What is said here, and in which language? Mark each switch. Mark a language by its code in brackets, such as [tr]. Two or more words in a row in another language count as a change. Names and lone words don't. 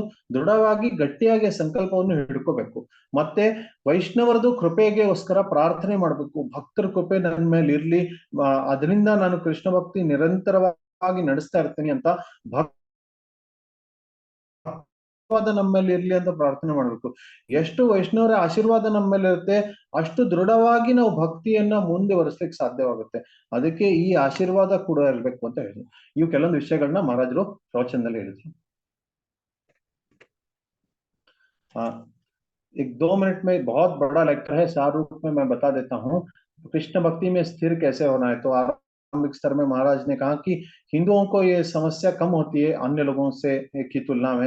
[kn] ದೃಢವಾಗಿ ಗಟ್ಟಿಯಾಗಿ ಸಂಕಲ್ಪವನ್ನು ಹಿಡ್ಕೋಬೇಕು. ಮತ್ತೆ ವೈಷ್ಣವರದು ಕೃಪೆಗೋಸ್ಕರ ಪ್ರಾರ್ಥನೆ ಮಾಡ್ಬೇಕು, ಭಕ್ತರ ಕೃಪೆ ನನ್ನ ಮೇಲೆ ಇರ್ಲಿ, ಅದರಿಂದ ನಾನು ಕೃಷ್ಣ ಭಕ್ತಿ ನಿರಂತರವಾಗಿ ನಡೆಸ್ತಾ ಇರ್ತೀನಿ ಅಂತ ಆಶೀರ್ವಾದ ನಮ್ಮ ಮೇಲೆ ಇರ್ಲಿ ಅಂತ ಪ್ರಾರ್ಥನೆ ಮಾಡ್ಬೇಕು. ಎಷ್ಟು ವೈಷ್ಣವರ ಆಶೀರ್ವಾದ ನಮ್ಮ ಮೇಲೆ ಇರುತ್ತೆ ಅಷ್ಟು ದೃಢವಾಗಿ ನಾವು ಭಕ್ತಿಯನ್ನ ಮುಂದುವರಿಸ್ಲಿಕ್ಕೆ ಸಾಧ್ಯವಾಗುತ್ತೆ. ಅದಕ್ಕೆ ಈ ಆಶೀರ್ವಾದ ಕೂಡ ಇರ್ಬೇಕು ಅಂತ ಹೇಳಿದ್ರು. ಇವು ಕೆಲವೊಂದು ವಿಷಯಗಳನ್ನ ಮಹಾರಾಜರು ಪ್ರವಚನದಲ್ಲಿ ಹೇಳಿದ್ರು. [hi] एक 2 मिनट में बहुत बड़ा लेक्चर है, सार रूप में मैं बता देता हूँ। कृष्ण भक्ति में स्थिर कैसे होना है। तो आरंभिक स्तर में महाराज ने कहा कि हिंदुओं को ये समस्या कम होती है अन्य लोगों से की तुलना में।